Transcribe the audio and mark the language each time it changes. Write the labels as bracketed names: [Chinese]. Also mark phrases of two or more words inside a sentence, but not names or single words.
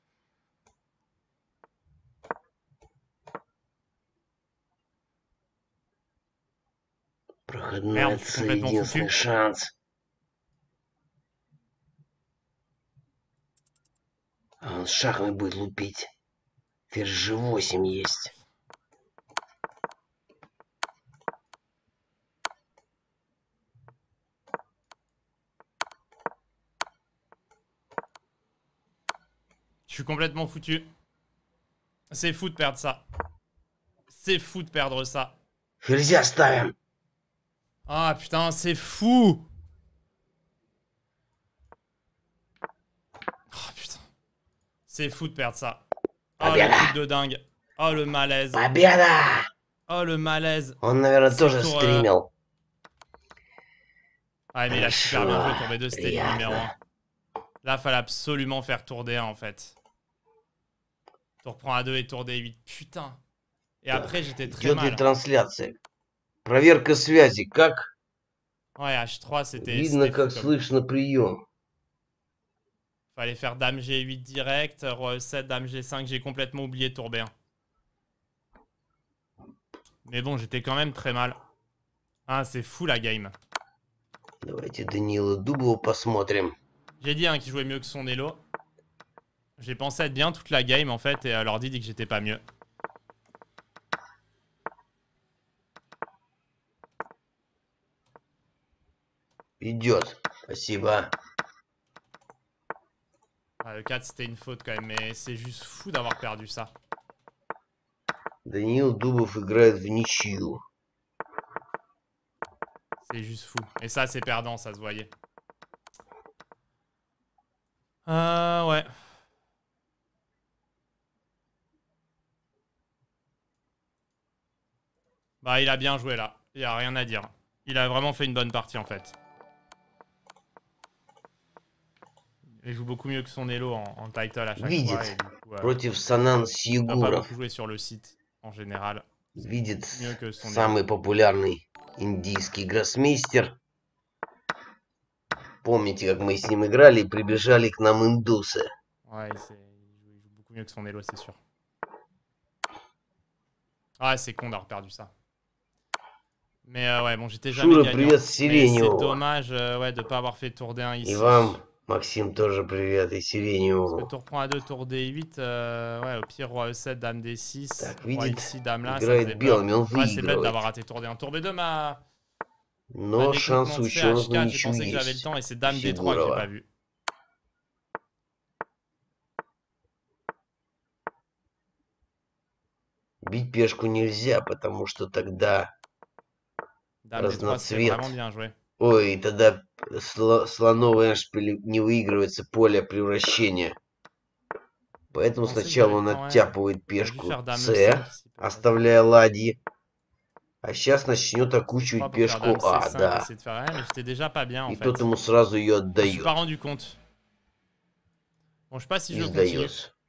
[Russian] Проходная цель, единственный шанс. А он шахами будет лупить. Ферзь G8 есть. [French] Je suis complètement foutu. C'est fou de perdre ça. C'est fou de perdre ça. [Russian] Ферзя ставим. [French] Ah putain, c'est fou. Oh putain. C'est fou de perdre ça. Oh le truc de dingue. Oh le malaise. [Russian] Победа! [French] Oh le malaise. [Russian] Он, наверное, [French] C'est [Russian] тоже [French] tour, [Russian] стримил. [French] Ouais, mais il a super bien joué. Tour B2, c'était le [Russian] Приятно. [French] numéro 1. Là, fallait absolument faire tour D1 en fait. Tour prend A2 et tour D8. Putain. Et après, j'étais très [Russian] Идет ли [French] mal. [Russian] трансляция? Проверка связи. Как [French] Ouais, H3, c'était. [Russian] видно, [French] C'était [Russian] как [French] fou, comme... [Russian] слышно прием. [French] Fallait faire dame G8 direct, roi E7, dame G5. J'ai complètement oublié tour B1. Mais bon, j'étais quand même très mal. Ah, c'est fou la game. [Russian] Давайте Данила Дубова посмотрим. [French] J'ai dit hein, qu'il jouait mieux que son Elo. J'ai pensé être bien toute la game en fait, et l'ordi dit que j'étais pas mieux. [Russian] Идет. Спасибо. [French] Ouais, le 4 c'était une faute quand même, mais c'est juste fou d'avoir perdu ça. [Russian] Даниил Дубов играет в ничью. [French] C'est juste fou. Et ça c'est perdant, ça se voyait. Ouais. Bah il a bien joué là. Il y a rien à dire. Il a vraiment fait une bonne partie en fait. Il joue beaucoup mieux que son Elo en title à chaque fois. [Russian] Видит [French] Et du coup, [Russian] против Санан [French] il n'a pas [Russian] Сьюгуров. [French] beaucoup joué sur le site en général. [Russian] Видит [French] Mieux que son Elo. [Russian] самый популярный индийский гроссмейстер. Помните, как мы с ним играли и прибежали к нам индусы? [French] Ouais, il joue beaucoup mieux que son Elo, c'est sûr. Ah, c'est con d'avoir perdu ça. Mais ouais, bon, j'étais jamais [Russian] Шура, [French] gagnant. [Russian] привет, [French] Mais c'est [Russian] Сиреневу. [French] dommage ouais, de ne pas avoir fait tour D1 ici. [Russian] И вам, Максим, тоже привет, и [French] Parce que [Russian] Сиреневу. [French] tour prend A2, tour D8, ouais, au pire, roi E7, dame D6. [Russian] Так, [French] Roi [Russian] видит, [French] ici, dame là, ça [Russian] играет [French] faisait peur. [Russian] белыми, он [French] Ouais, c'est bête [Russian] выигрывает. [French] d'avoir raté tour D1. Tour B2 m'a [Russian] Но шанс у [French] décontenancé. [Russian] ученых на [French] H4, j'ai [Russian] ничью [French] pensé que j'avais le [Russian] есть. [French] temps et c'est dame D3 que j'ai [Russian] Сигурова. [French] pas vu. [Russian] Бить пешку нельзя, потому что тогда... [French] Dame D3, c'était vraiment bien joué. [Russian] Ой, тогда слоновый эшпиль не выигрывается поле превращения. Поэтому [French] Je pensais que [Russian] сначала [French] j'avais [Russian] он [French] le temps, ouais. [Russian] оттяпывает [French] J'aurais dû [Russian] пешку [French] faire dame [Russian] С, [French] E5 ici, peut-être. [Russian] оставляя ладьи. А сейчас начнет [French] Pas [Russian] окучивать [French] pour faire [Russian] пешку [French] dame [Russian] А, [French] C5, [Russian] да. [French] essayer de faire rien, mais j'étais déjà pas bien en [Russian] И [French] fait. [Russian] тот ему сразу ее [French] Je me suis [Russian] отдает. [French] pas rendu compte. Bon, je sais pas si [Russian] Не [French] je continue. [Russian] сдается.